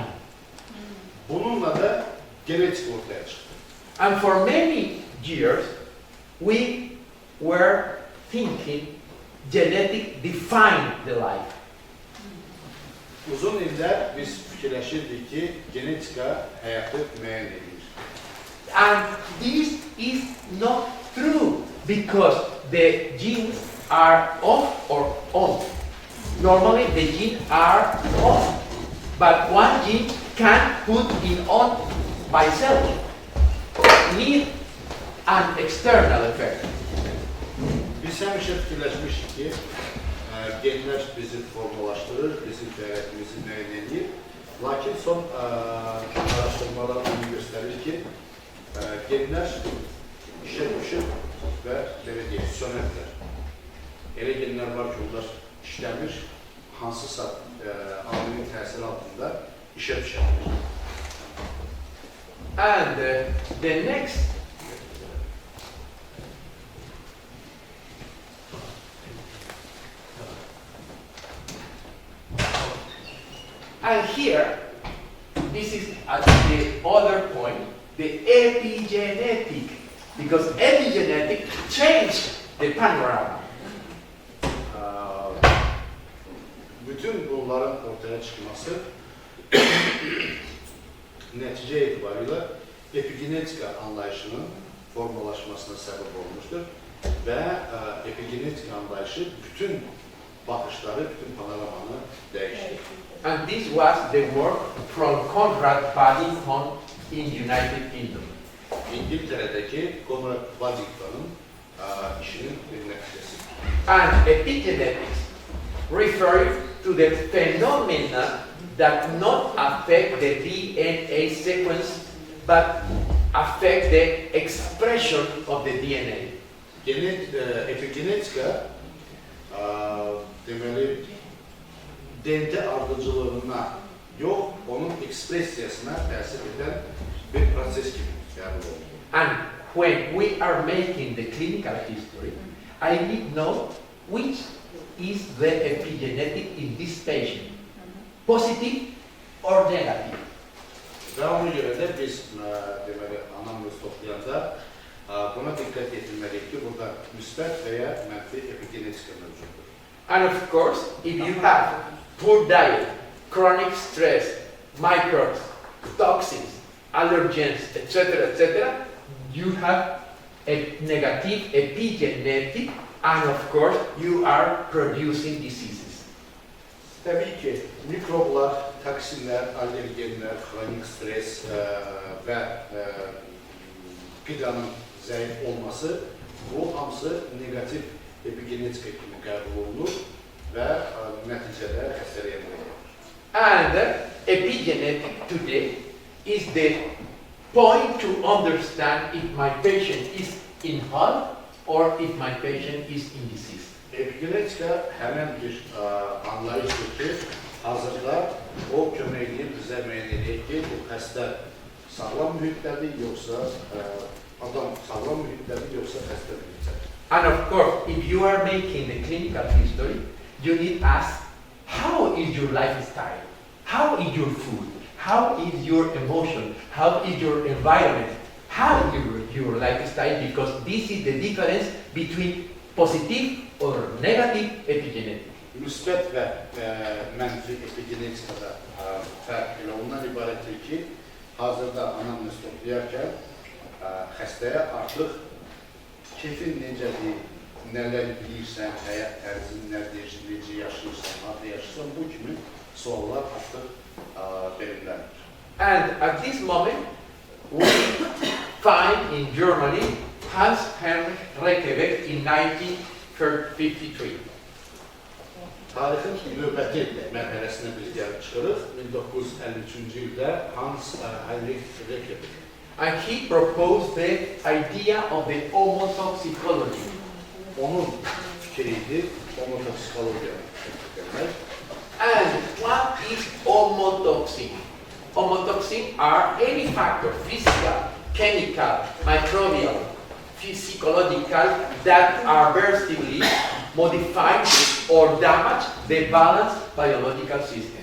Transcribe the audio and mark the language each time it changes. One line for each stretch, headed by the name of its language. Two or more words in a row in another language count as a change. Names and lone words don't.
Azerbaijani: Bununla da genetik ortaya çıxdı.
English: And for many years we were thinking genetic defined the life.
Azerbaijani: Uzun illər biz fikirləşirdik ki, genetika həyatı müəyyən edir.
English: And this is not true, because the genes are off or on. Normally the genes are off, but one gene can put it on by itself. Need an external effect.
Azerbaijani: Biz həmişə fikirləşmişik ki, genlər bizi formalaşdırır, bizim fəaliyyətimizi müəyyən edir. Lakin son araşdırmalar onu göstərir ki, genlər işə düşür və belə deyək, sönərlər. Elə genlər var ki, onlar işləmir, hansısa amilin təsiri altında işə düşərlər.
English: And the next and here, this is at the other point, the epigenetic, because epigenetic changed the panorama.
Azerbaijani: Bütün bunların ortaya çıkması nəticə etibarıyla epigenetika anlayışının formalaşmasına səbəb olmuşdur və epigenetika anlayışı bütün baxışları, bütün panoramanı dəyişdir.
English: And this was the work from Conrad Paddington in United Kingdom.
Azerbaijani: İngiltərədəki Conrad Paddington'un işinin bir nəticəsi.
English: And epigenetics refers to the phenomena that not affect the DNA sequence, but affect the expression of the DNA.
Azerbaijani: Epigenetika deməli DNT ardıcılığına yox, onun ekspresiyasına təsir edən bir proses kimi qəbul olunur.
English: And when we are making the clinical history, I need to know which is the epigenetic in this patient, positive or negative.
Azerbaijani: Və ona görə də biz deməli anamnez toplayanda buna diqqət yetirməliyik ki, burada müsbət və ya mənfi epigenetika mövcuddur.
English: And of course, if you have poor diet, chronic stress, microbes, toxins, allergens, etc., you have a negative epigenetic, and of course, you are producing diseases.
Azerbaijani: Təbii ki, mikroblar, toksinlər, allergenlər, xronik stres və qidanın zəif olması, bu hamısı negativ epigenetika kimi qəbul olunur və nəticədə xəstəliyə qoyulur.
English: And epigenetic today is the point to understand if my patient is in health or if my patient is in disease.
Azerbaijani: Epigenetika həmən bir anlayışdır ki, hazırda o kömək edir, bizə müəyyən edir ki, bu xəstə sağlam mühitdədir, yoxsa adam sağlam mühitdədir, yoxsa xəstə mühitdədir.
English: And of course, if you are making the clinical history, you need to ask, how is your lifestyle? How is your food? How is your emotion? How is your environment? How is your lifestyle? Because this is the difference between positive or negative epigenetic.
Azerbaijani: Müsbət və mənfi epigenetikada fərq elə ondan ibarətdir ki, hazırda anamnez toplayarkən xəstəyə artıq keyfin necədir, nələr bilirsən, həyat tərzin nədir, necə yaşayırsan, harada yaşayırsan, bu kimi suallar artıq veriləndir.
English: And at this moment, we find in Germany Hans-Heinrich Rekebeck in 1953.
Azerbaijani: Tarixin növbəti mərhələsinə biz gəlib çıxırıq. 1953-cü ildə Hans-Heinrich Rekebeck.
English: And he proposed the idea of the homotoxicology.
Azerbaijani: Onun fikriydi, homotoksikologiyanı demək.
English: And what is homotoxin? Homotoxin are any factor, physical, chemical, microbial, physiological, that adversely modify or damage the balanced biological system.